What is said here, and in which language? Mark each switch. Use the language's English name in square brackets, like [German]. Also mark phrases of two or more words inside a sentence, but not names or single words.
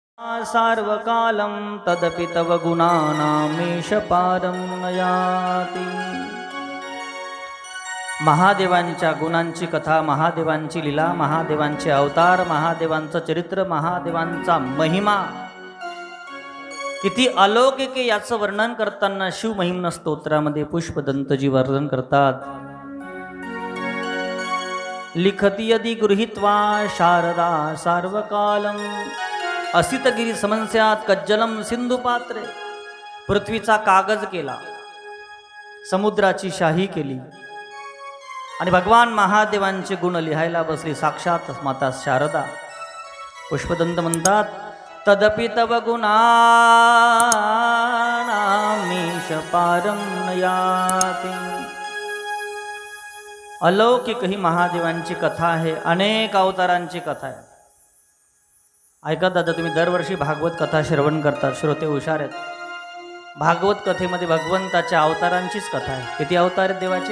[Sanskrit] सार्वकालं तदपि तव गुणानामीश पारं नयाति। [Marathi] महादेवांच्या गुणांची कथा, महादेवांची लीला, महादेवांचे अवतार, महादेवांचं चरित्र, महादेवांचा महिमा किती अलौकिक याचं वर्णन करताना शिवमहिम्न स्तोत्रामध्ये पुष्पदंतजी वर्णन करतात। [Sanskrit] लिखति यदि गृहीत्वा शारदा सार्वकालं असितगिरी समन्स्यात कज्जलम सिंधुपात्रे। [Marathi] पृथ्वीचा कागज केला, समुद्राची शाही केली आणि भगवान महादेवांचे गुण लिहायला बसली साक्षात माता शारदा। पुष्पदंत म्हणतात [Sanskrit] तदपि तव गुणानामीश पारं नयाति। [Marathi] अलौकिक ही महादेवांची कथा आहे, अनेक अवतारांची कथा आहे। ऐका दादा, तुम्ही दरवर्षी भागवत कथा श्रवण करतात, श्रोते हुशार आहेत। भागवत कथेमध्ये भगवंताच्या अवतारांचीच कथा आहे। किती अवतार आहेत देवाचे?